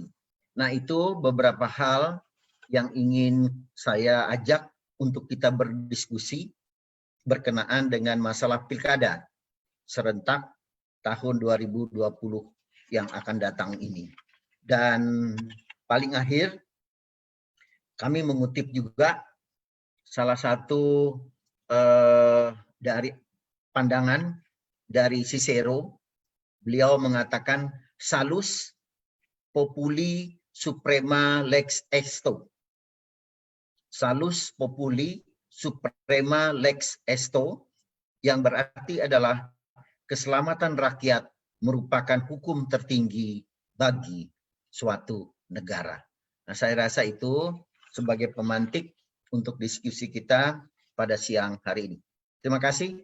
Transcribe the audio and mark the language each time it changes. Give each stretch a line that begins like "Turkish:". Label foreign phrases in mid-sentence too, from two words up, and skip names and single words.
Indonesian: Nah, itu beberapa hal yang ingin saya ajak untuk kita berdiskusi berkenaan dengan masalah pilkada serentak tahun 2020 yang akan datang ini. Dan paling akhir, kami mengutip juga salah satu dari pandangan dari Cicero. Beliau mengatakan
Latin: salus populi suprema lex esto. Salus populi suprema lex esto,
Indonesian: yang berarti adalah keselamatan rakyat merupakan hukum tertinggi bagi suatu negara. Nah, saya rasa itu sebagai pemantik untuk diskusi kita pada siang hari ini. Terima kasih.